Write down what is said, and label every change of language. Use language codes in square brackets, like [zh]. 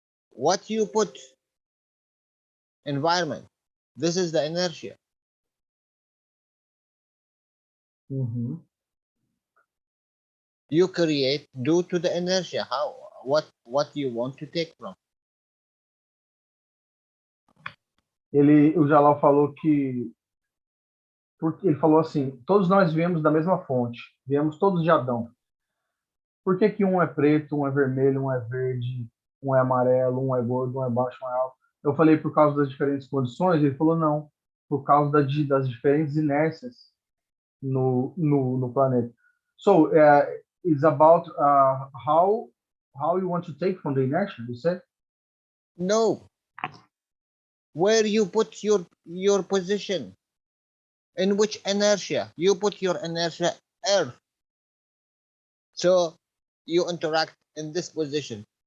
[en] What you put, environment. This is the inertia. You create due to the inertia. How? What you want to take from. [pt] O Jalal falou que, porque ele falou assim, todos nós viemos da mesma fonte, viemos todos de Adão. Por que um é preto, um é vermelho, um é verde, um é amarelo, um é gordo, um é baixo, um é alto? Eu falei por causa das diferentes condições, ele falou não, por causa das diferentes inércias no planeta. So, [en] is about how you want to take from the inertia, you said? No. Where you put your position. In which inertia? You put your inertia Earth. So you interact in this position.